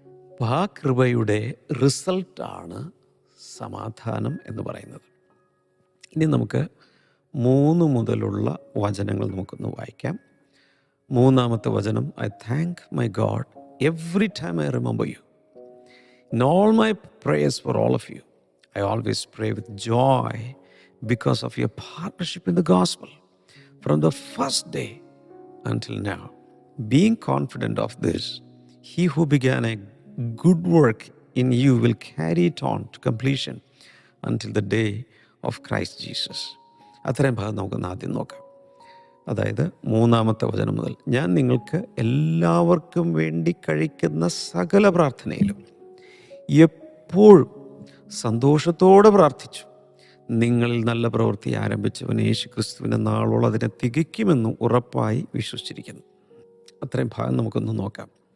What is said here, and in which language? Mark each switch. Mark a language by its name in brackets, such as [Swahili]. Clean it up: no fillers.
[Malayalam] അപ്പം ആ കൃപയുടെ റിസൾട്ടാണ് സമാധാനം എന്ന് പറയുന്നത്. ഇനി നമുക്ക് 3 മുതലുള്ള വചനങ്ങൾ നമുക്കൊന്ന് വായിക്കാം. 3-ാമത്തെ വചനം, [English] I thank my God every time I remember you. In all my prayers for all of you, I always pray with joy because of your partnership in the gospel from the first day until now. Being confident of this, he who began a good work in you will carry it on to completion until the day of Christ Jesus. [Malayalam] അത്രയും ഭാഗം നമുക്കൊന്ന് ആദ്യം നോക്കാം. അതായത് 3-ാമത്തെ വചനം മുതൽ, ഞാൻ നിങ്ങൾക്ക് എല്ലാവർക്കും വേണ്ടി കഴിക്കുന്ന സകല പ്രാർത്ഥനയിലും എപ്പോഴും സന്തോഷത്തോടെ പ്രാർത്ഥിച്ചു. നിങ്ങളിൽ നല്ല പ്രവൃത്തി ആരംഭിച്ചവൻ യേശു ക്രിസ്തുവിൻ്റെ നാളോളം അതിനെ തികയ്ക്കുമെന്നും ഉറപ്പായി വിശ്വസിച്ചിരിക്കുന്നു. അത്രയും ഭാഗം നമുക്കൊന്ന് നോക്കാം.